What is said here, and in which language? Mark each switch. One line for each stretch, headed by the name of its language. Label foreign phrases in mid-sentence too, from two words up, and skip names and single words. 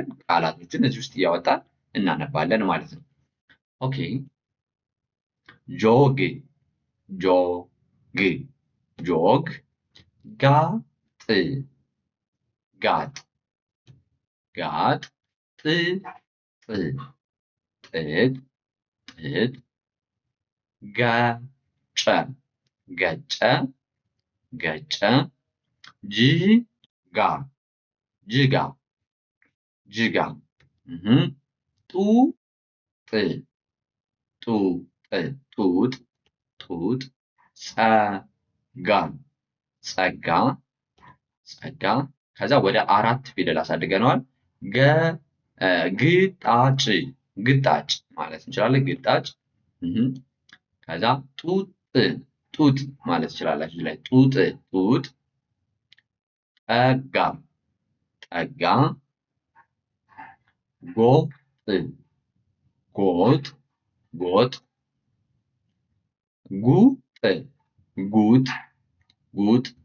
Amharic: ቃላቶችን እዚህ ውስጥ እያወጣን እናነባለን ማለት ነው። ኦኬ ጆግ ጆግ ጆግ ጋጥ ጋጥ ጋጥ ጥጥ ጥጥ ጥጥ ገጨ ገጨ ገጨ ጅጋ ጅጋ ጅጋ ጡጥ ጡጥ ጡጥ ጡጥ ጸጋ ጸጋ ጸጋ ከዛ ወደ 4 ፊደል አሳድገነዋል። ግጣጭ ግጣጭ ማለት እንችላለን። ግጣጭ ከዛ ጡጥ ጡጥ ማለት ትችላላችሁ። ላይ ጡጥ ጡጥ ጠጋ ጠጋ ጎጥ ጎጥ ጎጥ ጉጥ ጉጥ ጉጥ